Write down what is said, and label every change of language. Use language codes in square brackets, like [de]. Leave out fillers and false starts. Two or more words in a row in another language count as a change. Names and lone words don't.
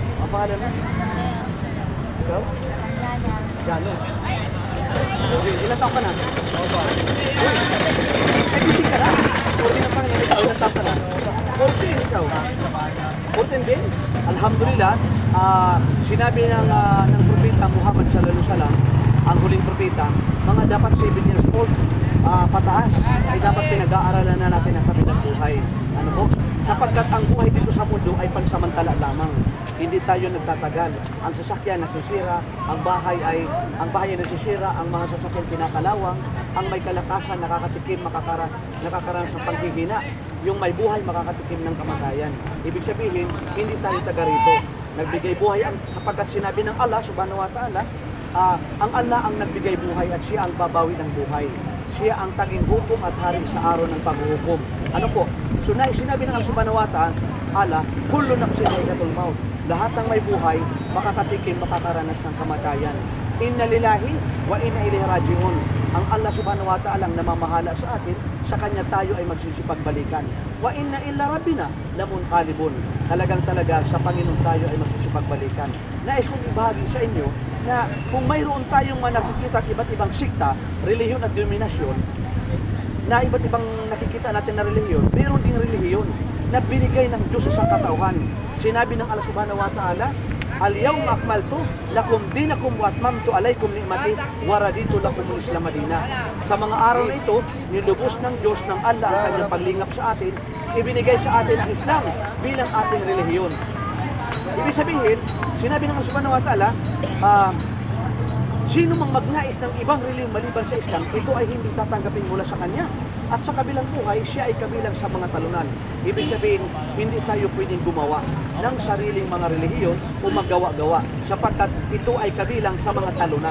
[tl] pangalan mo? Ikaw? Jano. Okay, ilan taon ka na? Uy, ay busy ka na. 14 na pangalan ikaw, ilan taon ka na? 14 ikaw. 14 din? Alhamdulillah, sinabi ng propeta Muhammad [ar] صلى الله عليه وسلم, [tl] ang huling propeta, mga dapat 7 years old pataas ay dapat pinag-aaralan na natin ang kabilang buhay. Ano po? Sapagkat ang buhay dito sa mundo ay pansamantala lamang. Hindi tayo nagtatagal. Ang sasakyan nasisira, ang bahay ay nasisira, ang mga sasakyan kinakalawang, ang may kalakasan nakakatikim, nakakaranas ng panghihina. Yung may buhay makakatikim ng kamatayan. Ibig sabihin, hindi tayo taga rito. Nagbigay buhay sapagkat sinabi ng Allah [ar] سبحانه وتعالى, [tl] ang Allah ang nagbigay buhay at siya ang babawi ng buhay. Siya ang taging hukom at hari sa araw ng paghuhukom. Ano po? So sinabi ng Allah [ar] سبحانه وتعالى, كل نفس ذائقة الموت. [tl] Lahat ng may buhay, makakatikim, makakaranas ng kamatayan. [ar] إنا لله وإنا إليه راجعون. [tl] Ang Allah [ar] سبحانه وتعالى [tl] ang namamahala sa atin, sa Kanya tayo ay magsisipagbalikan. [ar] وإنا إلى ربنا لمنقلبون. [tl] Talaga sa Panginoon tayo ay magsisipagbalikan. Nais kong ibahagi sa inyo na kung mayroon tayong nakikita iba't ibang sikta, relihiyon at denominasyon, na iba't ibang nakikita natin na relihiyon, mayroon ding relihiyon na binigay ng Diyos sa katauhan. Sinabi ng [ar] Allah سبحانه وتعالى اليوم أكملت لكم دينكم وأتممت عليكم نعمتي ورضيت لكم الإسلام دينا. [tl] Sa mga araw na ito, nilubos ng Diyos ng Allah ang kanyang paglingap sa atin, ibinigay sa atin ang Islam bilang ating relihiyon. Ibig sabihin, sinabi ng Allah [ar] سبحانه وتعالى, [tl] sino mang magnais ng ibang relihiyon maliban sa Islam, ito ay hindi tatanggapin mula sa kanya. At sa kabilang buhay, siya ay kabilang sa mga talunan. Ibig sabihin, hindi tayo pwedeng gumawa ng sariling mga relihiyon o maggawa-gawa sapagkat ito ay kabilang sa mga talunan.